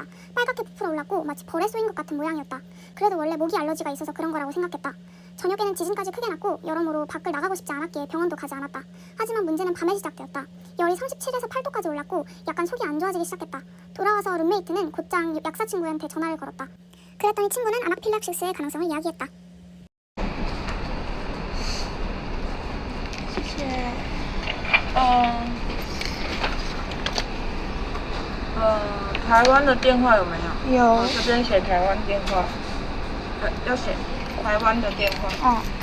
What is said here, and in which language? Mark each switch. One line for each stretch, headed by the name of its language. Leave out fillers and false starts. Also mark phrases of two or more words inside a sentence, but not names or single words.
Korean: 빨갛게 부풀어 올랐고 마치 벌에 쏘인 것 같은 모양이었다. 그래도 원래 모기 알러지가 있어서 그런 거라고 생각했다. 저녁에는 지진까지 크게 났고 여러모로 밖을 나가고 싶지 않았기에 병원도 가지 않았다. 하지만 문제는 밤에 시작되었다. 열이 37에서 8도까지 올랐고 약간 속이 안 좋아지기 시작했다. 돌아와서 룸메이트는 곧장 약사 친구한테 전화를 걸었다. 그랬더니 친구는 아나필락시스의 가능성을 이야기했다.
Chinese: 谢谢。台湾的电话有没有？有。这边写台湾电话，要写台湾的电话。